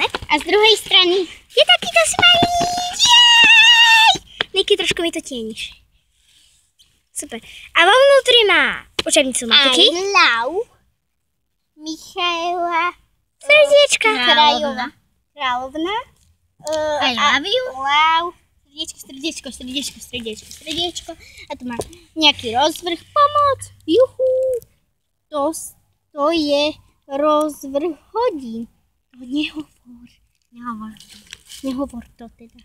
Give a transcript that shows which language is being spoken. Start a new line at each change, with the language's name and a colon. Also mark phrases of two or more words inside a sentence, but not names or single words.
Slovak: A z druhej strany Je takýto smajlík, jej! Niky, trošku mi to tieníš. Super. A vo vnútri má učebnicu matiky.
English: I love Michaela
Slovak: Srdiečka. Kráľovna.
English: I love you.
Slovak: Wow. Srdiečko. A tu má nejaký rozvrh. Pomoc. Juhu. To je rozvrh hodín. To nehovor to teda.